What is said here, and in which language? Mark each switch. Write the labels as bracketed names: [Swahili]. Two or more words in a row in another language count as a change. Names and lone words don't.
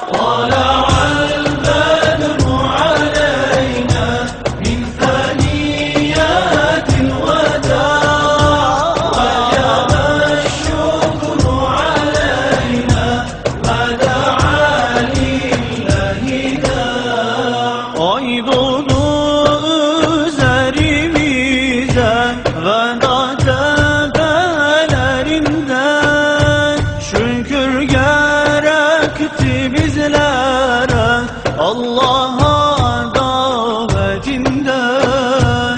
[Arabic] طلع البدر علينا من ثنيات الوداع وجب الشكر علينا ما دعا لله داع. [Turkish] Ay doğdu üzerimize veda tepelerinden, şükür gerekti bizlere Allah'a davetinden.